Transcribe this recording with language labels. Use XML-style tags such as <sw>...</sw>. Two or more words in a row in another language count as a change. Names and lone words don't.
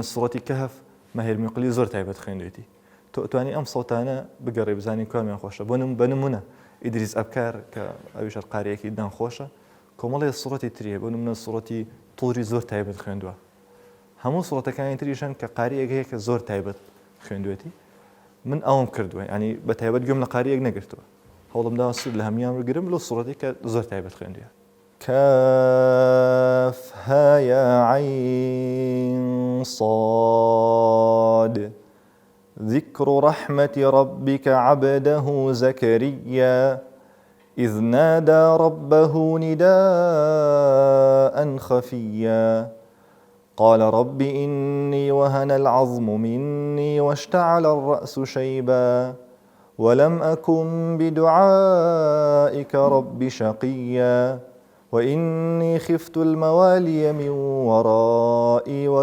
<ckb>سوڕەتی کەهف ماهر میقلی زۆر تایبەت خوێندوێتی تۆ ئەتوانی ئەم سەوتانە بگەڕێ بزانی کامیان خۆشە بە نمونە ئیدریس ئەبکار کە ئەویش قاریەکی دان خۆشە کۆمەڵێک سوڕەتی تریە بۆ نمونە سوڕەتی تووری زۆر تایبەت خوێندووە هەموو سوڕەتەکانی تریشن کە قاریەک هەیە کە زۆر تایبەت خوێندوێتی من ئەوم کردووە ینی بە تایبەت گوێم لە قاریەک نەگرتووە هەوڵم داوە سوود لە هەمیان بگرم لەو سوڕەتی کە زۆر تایبەت خوێندووە</ckb> <ar>كافها يا عين صاد ذكر رحمة ربك عبده زكريا إذ نادى ربه نداء خفيا قال رب إني وهن العظم مني واشتعل الرأس شيبا ولم أكن بدعائك رب شقيا وإني خفت الموالي من ورائي</ar>